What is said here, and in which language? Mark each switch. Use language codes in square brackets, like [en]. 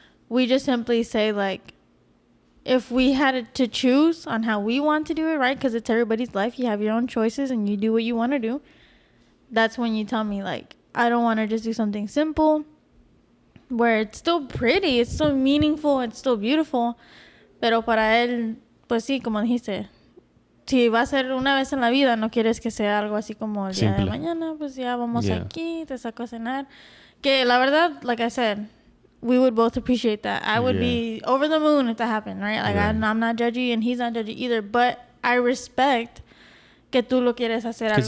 [en] We just simply say, like, if we had to choose on how we want to do it, right? Because it's everybody's life. You have your own choices and you do what you want to do. That's when you tell me, like, I don't want to just do something simple where it's still pretty, it's still meaningful, it's still beautiful. [es] Pero para él, pues sí, como dijiste, si va a ser una vez en la vida, no quieres que sea algo así como el día de mañana, pues ya vamos aquí, te saco a cenar. Que la verdad, [en] like I said, we would both appreciate that. I would be over the moon if that happened, right? Like, I'm not judgy and he's not judgy either. But I respect [es] que tú lo quieres hacer algo más...